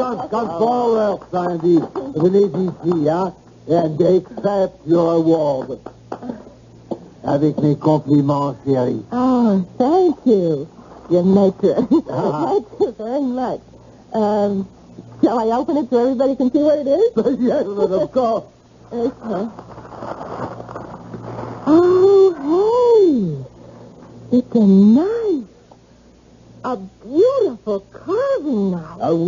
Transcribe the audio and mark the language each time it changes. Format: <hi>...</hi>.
<en>Come forward, Sandy.</en> <fr>Venez ici, hein,</fr> <en>and accept your award.</en> <fr>Avec mes compliments, chérie.</fr> <en>Oh, thank you, your maître. Thank you very much. Shall I open it so everybody can see what it is? Yes, of course. Okay. Oh, hey. It's a knife. A beautiful carving knife.</en>